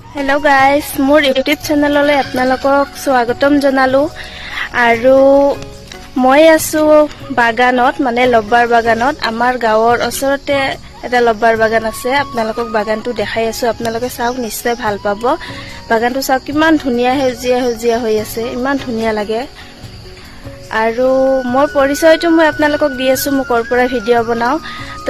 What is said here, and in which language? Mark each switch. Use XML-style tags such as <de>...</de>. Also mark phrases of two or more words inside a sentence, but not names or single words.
<en>hello guys</en> <as>মোৰ ইউটিউব চেনেললৈ আপোনালোকক স্বাগতম জনালো আৰু মই আছো বাগানত মানে লব্বাৰ বাগানত আমাৰ গাঁৱৰ ওচৰতে এটা লব্বাৰ বাগান আছে আপোনালোকক বাগানটো দেখাই আছো আপোনালোকে চাওক নিশ্চয় ভাল পাব বাগানটো চাওক কিমান ধুনিয়া হেজিয়া হৈ আছে ইমান ধুনিয়া লাগে আৰু মোৰ পৰিচয়টো মই আপোনালোকক দি আছো মোৰ পৰা ভিডিঅ' বনাও তো</as>